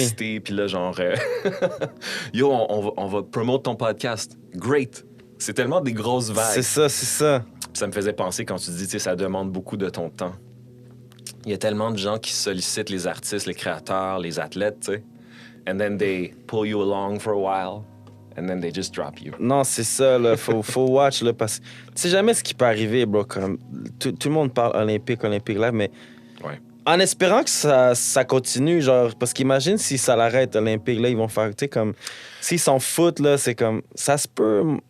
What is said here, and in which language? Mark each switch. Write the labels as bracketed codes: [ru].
[fr] excités. Puis là, genre, yo, on va promote ton podcast. Great. C'est tellement des grosses vagues. C'est ça, c'est ça. Puis ça me faisait penser quand tu dis, tu sais, ça demande beaucoup de ton temps. Il y a tellement de gens qui sollicitent les artistes, les créateurs, les athlètes, tu sais. [en] And then they pull you along for a while. And then they just drop you. [fr] Non, c'est ça, là. Faut watch, là, parce que tu sais jamais ce qui peut arriver, bro. Comme, tout le monde parle olympique, là, mais Ouais. en espérant que ça continue, genre, parce qu'imagine si ça l'arrête, olympique, là, ils vont faire, tu sais, comme, s'ils s'en foutent, là, c'est comme, ça se peut.